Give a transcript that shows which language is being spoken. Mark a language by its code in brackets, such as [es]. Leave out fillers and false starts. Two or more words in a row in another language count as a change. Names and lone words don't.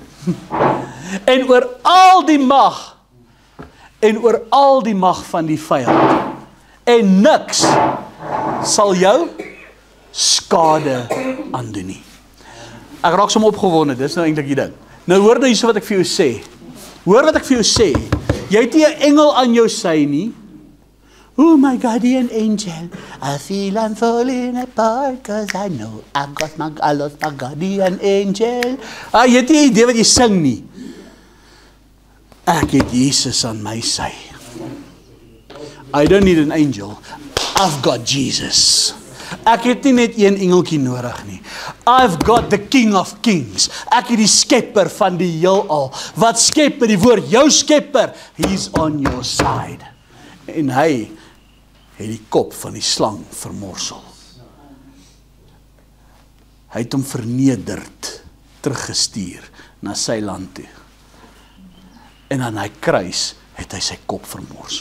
[af] En oor al die mag van die vyand, en niks sal jou skade aandoen nie. Ek raak sommer opgewonde, dis nou eintlik die ding. Nou hoor nou hierso wat ek vir jou sê. Hoor wat ek vir jou sê. Jy het nie 'n engel aan jou sy nie. [en] Oh my guardian angel, I feel I'm falling apart, cause I know I lost my guardian angel. [af] Jy het nie idee wat jy sing nie. Ek het Jesus aan my sy. [en] I don't need an angel, I've got Jesus. [af] Ek het nie net een engeltjie nodig nie. [en] I've got the King of Kings. [af] Ek het die skepper van die heelal. Wat skep met die woord, jou skepper, [en] he's on your side. [af] En hy het die kop van die slang vermorsel. Hy het hom vernederd, teruggestuur na sy land toe. En aan hy kruis het hy sy kop vermorsel.